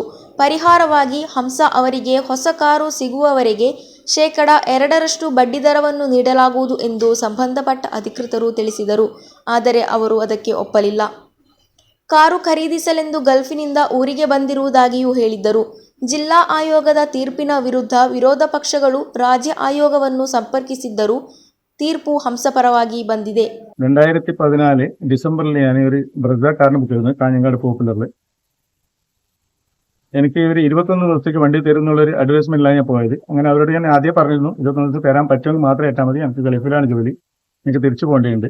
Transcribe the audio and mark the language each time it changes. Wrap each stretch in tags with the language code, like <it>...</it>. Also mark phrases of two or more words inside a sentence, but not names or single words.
<kn>ಪರಿಹಾರವಾಗಿ ಹಂಸ ಅವರಿಗೆ ಹೊಸ ಕಾರು ಸಿಗುವವರೆಗೆ 2% ಬಡ್ಡಿದರವನ್ನು ನೀಡಲಾಗುವುದು ಎಂದು ಸಂಬಂಧಪಟ್ಟ ಅಧಿಕೃತರು ತಿಳಿಸಿದರು. ಆದರೆ ಅವರು ಅದಕ್ಕೆ ಒಪ್ಪಲಿಲ್ಲ. ಕಾರು ಖರೀದಿಸಲೆಂದು ಗಲ್ಫಿನಿಂದ ಊರಿಗೆ ಬಂದಿರುವುದಾಗಿಯೂ ಹೇಳಿದ್ದರು. ಜಿಲ್ಲಾ ಆಯೋಗದ ತೀರ್ಪಿನ ವಿರುದ್ಧ ವಿರೋಧ ಪಕ್ಷಗಳು ರಾಜ್ಯ ಆಯೋಗವನ್ನು ಸಂಪರ್ಕಿಸಿದ್ದರೂ ತೀರ್ಪು ಹಂಸಪರವಾಗಿ ಬಂದಿದೆ.</kn> <ml>2014 ഡിസംബറിൽ ഞാൻ ഒരു ബ്രസ കാറിന് ബുക്ക് ചെയ്തിരുന്നു കാഞ്ഞങ്ങാട് പോപ്പുലറിൽ. എനിക്ക് ഇവർ 21 ദിവസത്തേക്ക് വണ്ടി തരുന്നുള്ളൊരു അഡ്വൈസ്മെന്റിലാണ് ഞാൻ പോയത്. അങ്ങനെ അവരോട് ഞാൻ ആദ്യം പറഞ്ഞിരുന്നു 21 ദിവസം തരാൻ പറ്റുമെങ്കിൽ മാത്രം ഏറ്റാൽ മതി, എനിക്ക് ഗൾഫിലാണ് ജോലി, എനിക്ക് തിരിച്ചു പോകേണ്ടതുണ്ട്.</ml>